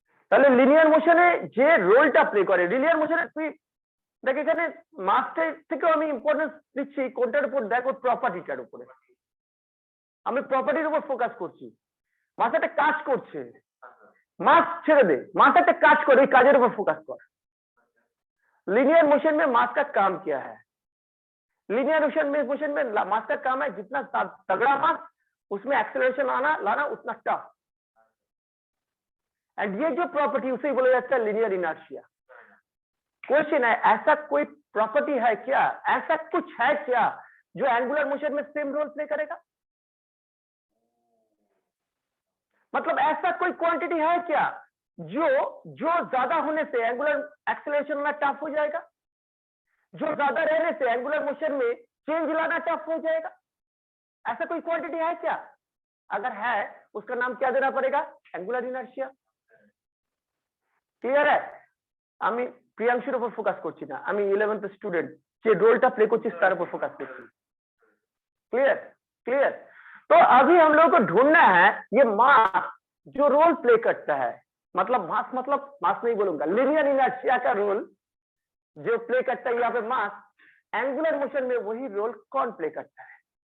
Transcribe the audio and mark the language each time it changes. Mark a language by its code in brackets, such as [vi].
[bn] তাহলে লিনিয়ার মোশনে যে রোলটা প্লে করে, লিনিয়ার মোশনে তুই দেখ এখানে মাসটার থেকেও আমি ইম্পর্টেন্স দিচ্ছি কোনটার উপর, দেখো প্রপার্টিটার উপরে। আমি প্রপার্টির উপর ফোকাস করছি। মাস একটা কাজ করছে, [hi] मास छेड़ दे, [bn] मास একটা কাজ করে, এই কাজের উপর ফোকাস কর। [hi] लीनियर मोशन में मास का काम क्या है? लीनियर मोशन में मास का काम है जितना तगड़ा मास उसमें एक्सेलरेशन आना लाना उतना टफ। एंड ये जो प्रॉपर्टी उसे बोला जाता है लीनियर इनर्शिया। क्वेश्चन है, ऐसा कोई प्रॉपर्टी है क्या, ऐसा कुछ है क्या जो एंगुलर मोशन में सेम रोल प्ले करेगा? मतलब ऐसा कोई क्वांटिटी है क्या जो ज्यादा होने से एंगुलर एक्सेलरेशन में टफ हो जाएगा, जो ज्यादा रहने से एंगुलर मोशन में चेंज लाना टफ हो जाएगा? ऐसा कोई क्वांटिटी है क्या? अगर है उसका नाम क्या देना पड़ेगा? Angular inertia. क्लियर है? [bn] আমি প্রিয়াংশুর উপর ফোকাস করছি না, আমি 11th স্টুডেंट যে রোলটা প্লে করছিস তার উপর फोकस করছি। [en] Clear clear. [hi] तो अभी हम लोगों को ढूंढना है ये मास जो रोल प्ले करता है, मतलब मास नहीं बोलूंगा, लीनियर इनर्शिया का रोल जो प्ले करता है यहाँ पे मास, एंगुलर मोशन में वही रोल कौन प्ले करता है?